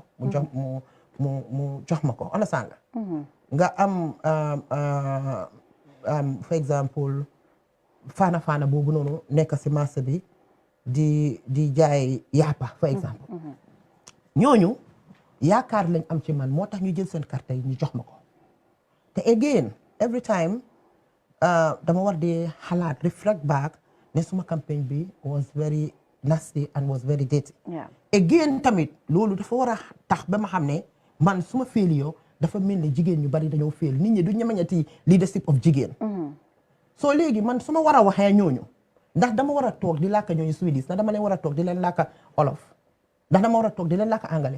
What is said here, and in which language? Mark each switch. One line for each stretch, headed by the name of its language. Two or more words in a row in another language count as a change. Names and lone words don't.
Wolof: mu jox ma ko understand nga am
English: for exemple
Wolof: faana boobu noonu nekk si marché bi di jaay yaapa
English: for exemple.
Wolof: ñooñu yaakaar lañ am ci man moo tax ñu jël seen carte yi ñu jox ma ko.
English: te again every time
Wolof: dama war di xalaat
English: reflect back
Wolof: ne suma campagne bi
English: was very nasty and was very dirty.
Wolof: Again tamit loolu dafa war a tax ba ma xam ne man suma failure dafa mel ne jigéen ñu bari dañoo fail nit ñi du ñemeñati leadership of jigéen. soo léegi man su ma war a waxee ñooñu ndax dama war a toog di làkka ñooñu Swedish ndax dama leen war a toog di leen làkka olof ndax dama war a toog di leen làkka anglais.